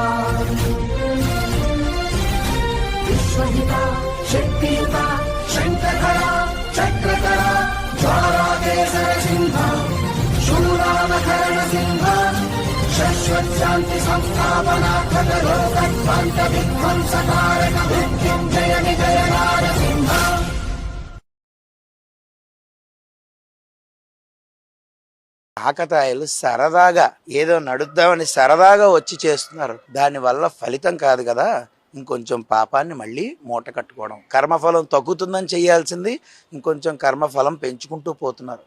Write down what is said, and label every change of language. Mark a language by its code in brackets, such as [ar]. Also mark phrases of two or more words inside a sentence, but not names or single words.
[sa] विश्वहिता शक्तियुता शङ्खधरा चक्रधरा ज्वालाकेसर सिंह शूरामकरण सिंह शश्वत शांति संस्थापनार्थक लोकध्वंस विध्वंसकारक मृत्युंजय विजय नारसिंह. [te] ఆకతాయిలు సరదాగా ఏదో నడుద్దామని సరదాగా వచ్చి చేస్తున్నారు. దానివల్ల ఫలితం కాదు కదా, ఇంకొంచెం పాపాన్ని మళ్ళీ మూట కట్టుకోవడం. కర్మఫలం తగ్గుతుందని చేయాల్సింది ఇంకొంచెం కర్మఫలం పెంచుకుంటూ పోతున్నారు.